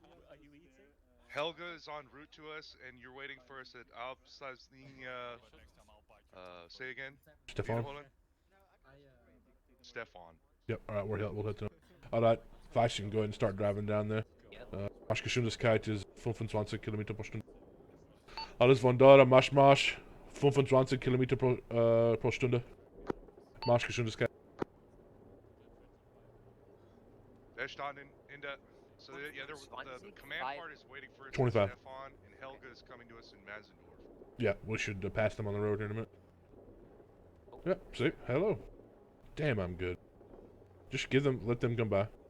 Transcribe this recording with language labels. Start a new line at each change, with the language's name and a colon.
English: Are you eating? Helga is en route to us, and you're waiting for us at Alpsasnia. Say again? Stefan? Stefan. Yep, alright, we'll hit them. Alright, Weiss, you can go ahead and start driving down there.
German: Marschgeschwindigkeit ist 25 Kilometer pro Stunde. Alles von dort, Marsch, 25 Kilometer pro Stunde. Marschgeschwindigkeit. Verstanden.
English: In the... So, yeah, the command part is waiting for us 25. at Stefan, and Helga is coming to us in Masendorf. Yeah, we should pass them on the road here in a minute. Yep, see? Hello. Damn, I'm good. Just let them come by.